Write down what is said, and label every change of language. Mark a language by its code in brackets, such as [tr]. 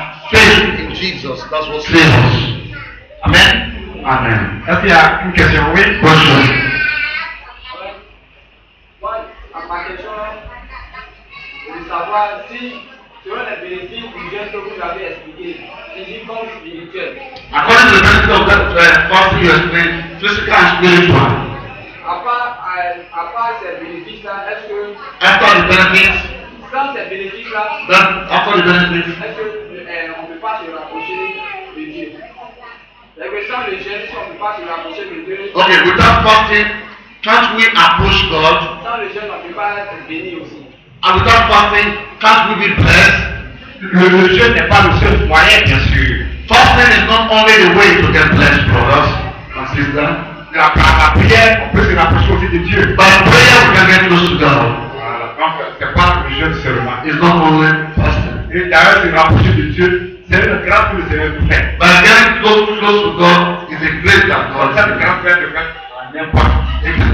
[en] Faith in Jesus, that's what saves us. Amen. Amen. [fr] Est-ce qu'il y a une question? Oui. Question. Ma question est de savoir si, selon les bénéfices du jeûne que vous avez expliqué, physique comme spirituel. [en] According to the benefit of that fasting you explained, physical and spiritual. [fr] À part ces bénéfices-là, est-ce que, [en] After the benefits, [fr] sans ces bénéfices-là, [en] then after the benefits, [fr] est-ce qu'on ne peut pas se rapprocher de Dieu? Sans le jeûne, si on ne peut pas se rapprocher de Dieu, [en] okay, without fasting, can't we approach God? [fr] sans le jeûne, on ne peut pas être béni aussi. [en] And without fasting, can't we be blessed? [fr] Le jeûne n'est pas le seul moyen, bien sûr. [en] Fasting is not only the way to get blessed, brothers and sisters. [fr] La prière, on peut se rapprocher aussi de Dieu. [en] By prayer, we can get close to God. [fr] Voilà. Donc, c'est pas le jeûne seulement. [en] It's not only fasting. [fr] Et d'ailleurs, se rapprocher de Dieu, c'est une grâce que le Seigneur nous fait. [en] By getting close to God is a grace that God [fr] Ça, le [en] has. [fr] grand frère de faire à n'importe qui.